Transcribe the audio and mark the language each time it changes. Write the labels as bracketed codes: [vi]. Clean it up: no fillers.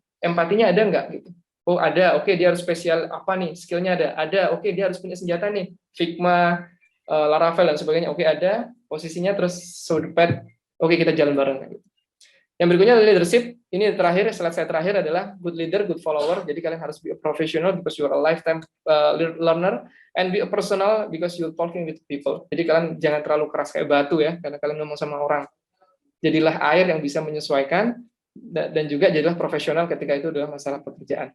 [id] Empatinya ada nggak gitu? Oh ada, oke dia harus spesial apa nih? Skillnya ada, oke dia harus punya senjata nih, Figma, Laravel dan sebagainya. Oke ada, posisinya terus [en] show the path. [id] Oke kita jalan bareng. Gitu. Yang berikutnya adalah leadership. Ini terakhir, slide saya terakhir adalah good leader, good follower. Jadi kalian harus [en] be a professional because you are a lifetime learner, and be a personal because you're talking with people. [id] Jadi kalian jangan terlalu keras kayak batu ya, karena kalian ngomong sama orang. Jadilah air yang bisa menyesuaikan, dan juga jadilah profesional ketika itu adalah masalah pekerjaan.